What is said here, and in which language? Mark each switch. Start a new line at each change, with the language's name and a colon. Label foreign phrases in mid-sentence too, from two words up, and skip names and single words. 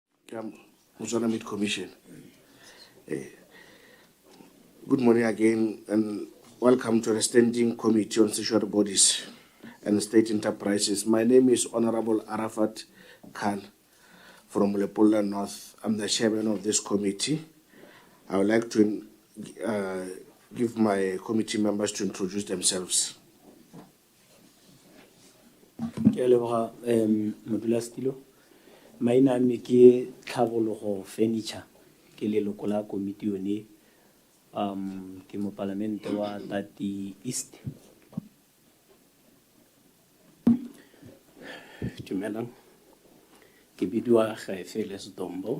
English: Botswana Meat Commission. Good morning again, and welcome to the Standing Committee on Statutory Bodies and State Enterprises. My name is Honorable Arafat Khan from Lepola North. I'm the chairman of this committee. I would like to give my committee members to introduce themselves. Modulastilo. My name is Tlhabologo Furniture.
Tswana: Ke leloko la committee yone ke mo Parliament wa Tati East. Dumelang. Ke bidwa Gaefeles Dombo.